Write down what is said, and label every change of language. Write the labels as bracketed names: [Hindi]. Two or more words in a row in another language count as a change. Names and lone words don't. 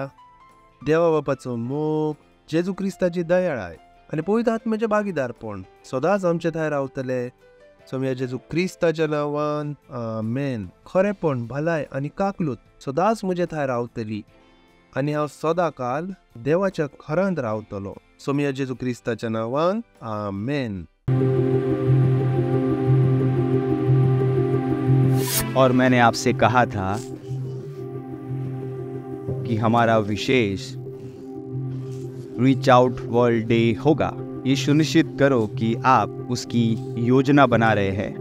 [Konkani] देवा बापाचो मोग, जेजू क्रिस्ताची दयाळ आहे आणि पवित्र आत्म्याचे भागीदारपण सदांच आमचे थंय रावतले. सोम्या जेजू क्रिस्ताच्या नांवान आमेन. खरेपण, भलाय आणि काकलूत सदांच म्हजे थंय रावतली आणि हांव सदां काल देवाच्या घरांत रावतलो. सोम्या जेजू क्रिस्ताच्या नांवान आमेन. [Hindi] और मैंने आपसे कहा था कि हमारा विशेष [English] reach out world day [Hindi] होगा. ये सुनिश्चित करो कि आप उसकी योजना बना रहे हैं.